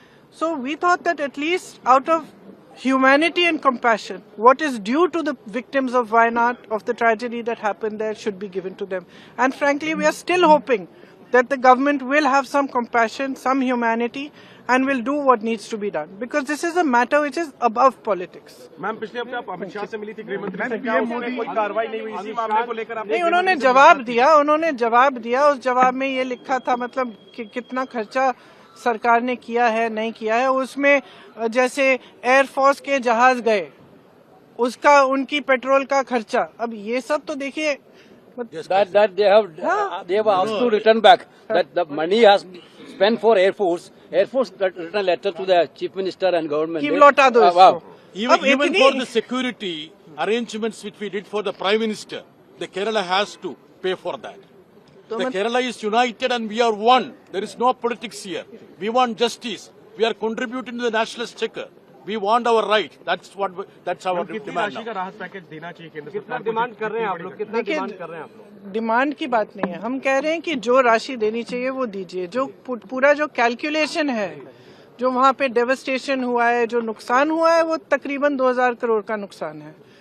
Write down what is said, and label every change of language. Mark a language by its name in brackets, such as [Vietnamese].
[English] So we thought that at least out of humanity and compassion, what is due to the victims of Wayanad, of the tragedy that happened there, should be given to them. And frankly, we are still hoping that the government will have some compassion, some humanity, and will do what needs to be done. Because this is a matter which is above politics. [Hindi] Ma'am पिछले हफ्ते आप अमित शाह से मिली थी, गृह मंत्री से, क्या उन्होंने कोई कार्रवाई नहीं हुई इसी मामले को लेकर? नहीं, उन्होंने जवाब दिया। उस जवाब में ये लिखा था मतलब कि कितना खर्चा सरकार ने किया है, नहीं किया है। उसमें जैसे एयरफोर्स के जहाज गए, उसका उनकी पेट्रोल का खर्चा, अब ये सब तो देखिए [English] that they have asked to return back that the money has spent for Air Force written a letter to the Chief Minister and government. [Hindi] कि लौटा दो इसको। [English] Even for the security arrangements which we did for the Prime Minister, the Kerala has to pay for that. The Kerala is united and we are one. There is no politics here. We want justice. We are contributing to the national exchequer. We want our right. That's our demand now. [Hindi] राहत package देना चाहिए केंद्र सरकार? कितना demand कर रहे हैं आप लोग? कितना डिमांड कर रहे हैं आप लोग? डिमांड की बात नहीं है, हम कह रहे हैं कि जो राशि देनी चाहिए वो दीजिए। जो पूरा जो कैलकुलेशन है, जो वहाँ पे डेवस्टेशन हुआ है, जो नुकसान हुआ है, वो तकरीबन 2000 करोड़ का नुकसान है।